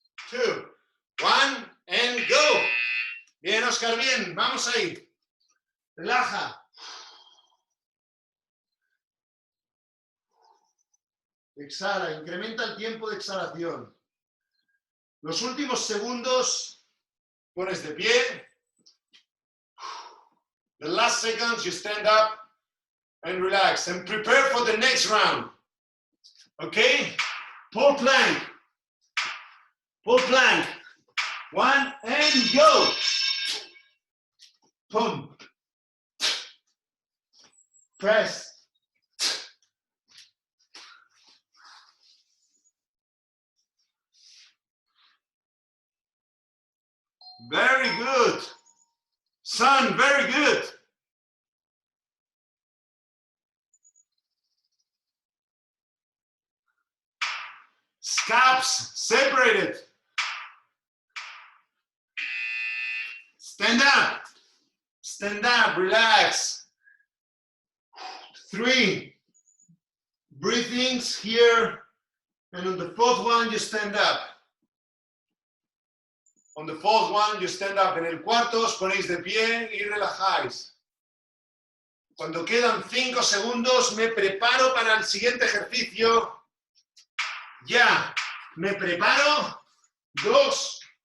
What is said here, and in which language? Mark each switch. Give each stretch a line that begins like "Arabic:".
English: 2, 1, and go.
Spanish: Bien, Oscar, bien. Vamos ahí. Relaja. Exhala, incrementa el tiempo de exhalación. Los últimos segundos, pones de pie.
English: The last seconds, you stand up and relax and prepare for the next round. Okay? Pull plank. Pull plank. 1 and go. Boom. Press. Very good. Son, very good. Scaps separated. Stand up, relax. 3 breathings here, and on the 4th one you stand up. On the 4th one you stand up.
Spanish: En el cuarto os ponéis de pie y relajáis. Cuando quedan 5 segundos me preparo para el siguiente ejercicio. Ya, me preparo. 2,